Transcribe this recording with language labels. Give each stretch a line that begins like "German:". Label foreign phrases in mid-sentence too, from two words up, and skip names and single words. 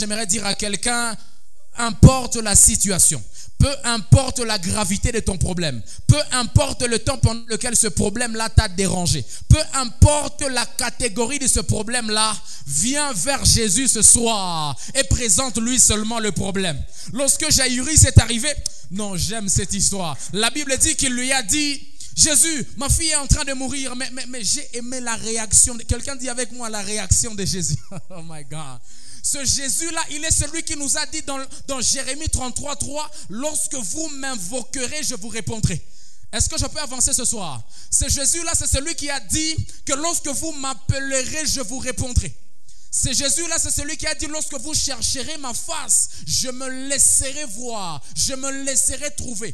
French: Ce soir, j'aimerais dire à quelqu'un, importe la situation, peu importe la gravité de ton problème, peu importe le temps pendant lequel ce problème-là t'a dérangé, peu importe la catégorie de ce problème-là, viens vers Jésus ce soir et présente-lui seulement le problème. Lorsque Jaïrus est arrivé, non, j'aime cette histoire. La Bible dit qu'il lui a dit, Jésus, ma fille est en train de mourir, mais j'ai aimé la réaction. Quelqu'un dit avec moi la réaction de Jésus.
English: Oh my God.
French: Ce Jésus-là, il est celui qui nous a dit dans Jérémie 33:3, lorsque vous m'invoquerez, je vous répondrai. Est-ce que je peux avancer ce soir? Ce Jésus-là, c'est celui qui a dit que lorsque vous m'appellerez, je vous répondrai. Ce Jésus-là, c'est celui qui a dit, lorsque vous chercherez ma face, je me laisserai voir, je me laisserai trouver.